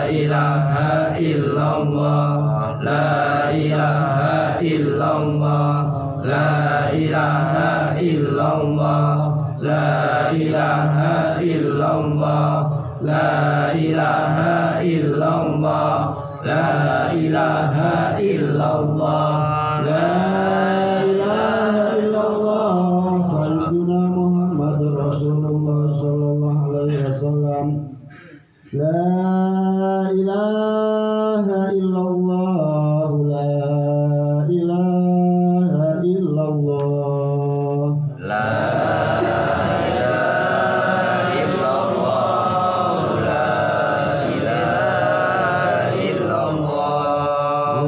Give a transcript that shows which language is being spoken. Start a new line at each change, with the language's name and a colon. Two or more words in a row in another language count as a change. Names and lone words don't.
Arabic: إله إلا الله، لا إله إلا الله، لا إله إلا الله، لا إله إلا الله، لا إله إلا الله، لا إله إلا الله، لا إله إلا الله. سيدنا محمد رسول الله صلى الله عليه وسلم. لا إله إلا الله، لا إله إلا الله, لا إله إلا الله، لا إله إلا الله,